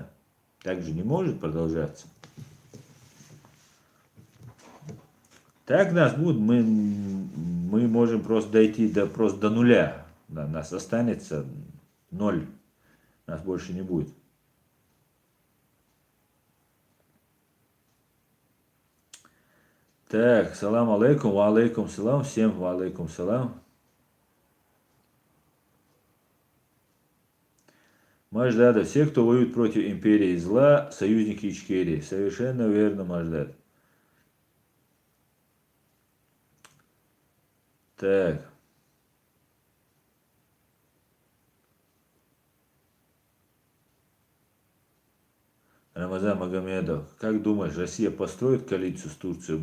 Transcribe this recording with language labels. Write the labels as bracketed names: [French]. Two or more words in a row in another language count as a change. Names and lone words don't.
[Russian] Так же не может продолжаться. Так нас будет, мы можем просто дойти просто до нуля. Да, нас останется ноль. Нас больше не будет. Так, [Arabic] سلام عليكم، وعليكم السلام, всем وعليكم السلام. [Russian] Маждада, все, кто воюет против империи зла, союзники Ичкерии. Совершенно верно, Маждад. Так. Рамазан Магомедов, как думаешь, Россия построит коалицию с Турцией?